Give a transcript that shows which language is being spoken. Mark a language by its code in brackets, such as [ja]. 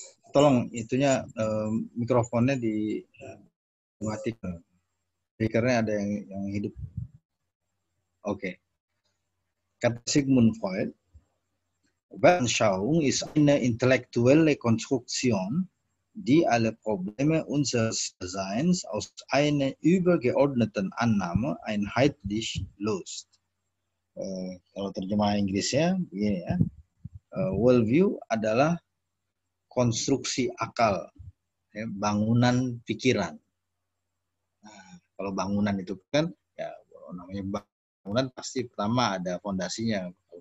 [id] Tolong itunya mikrofonnya dimatikan. Speakernya ada yang hidup. Oke. Kata Sigmund Freud, [de] Weltanschauung ist eine intellektuelle Konstruktion, die alle Probleme unseres Seins aus einer übergeordneten Annahme einheitlich löst. [id] Kalau terjemah Inggrisnya begini ya, worldview adalah konstruksi akal, ya, bangunan pikiran. Nah, kalau bangunan itu kan ya namanya bangunan pasti pertama ada fondasinya.